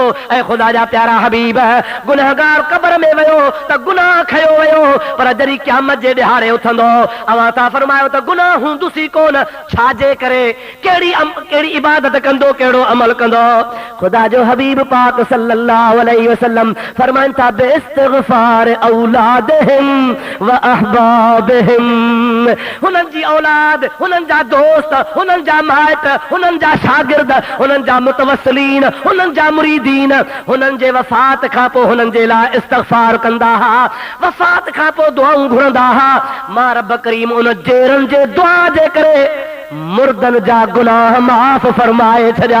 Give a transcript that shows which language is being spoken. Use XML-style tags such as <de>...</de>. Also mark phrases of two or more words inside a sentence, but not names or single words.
<sd>ऐं ख़ुदा जा प्यारा हबीब, गुनहगार क़ब्र में वियो त गुनाह खयो वियो, पर जॾहिं क़यामत जे ॾिहाड़े उथंदो, अव्हां था फरमायो त गुनाह हूंदुसि कोन। छाजे करे? कहिड़ी इबादत कंदो, कहिड़ो अमल कंदो? ख़ुदा जो हबीब पाक</sd> <ar>صلى الله عليه وسلم</ar> <sd>फरमाइनि था,</sd> <ar>باستغفار أولادهم وأحبابهم.</ar> <sd>हुननि जी औलाद, हुननि जा दोस्त, हुननि जा माइट, हुननि जा शागिर्द, हुननि जा मुतवस्सिलीन, हुननि जा मुरीदीन हुननि जे वफ़ात खां पोइ हुननि जे लाइ इस्तिग़फ़ार कंदा हुआ, वफ़ात खां पोइ दुआऊं घुरंदा हुआ। मां रब करीम उन जेरनि जे दुआ जे करे मुर्दन जा गुनाह माफ़ फरमाए छॾिया।</sd>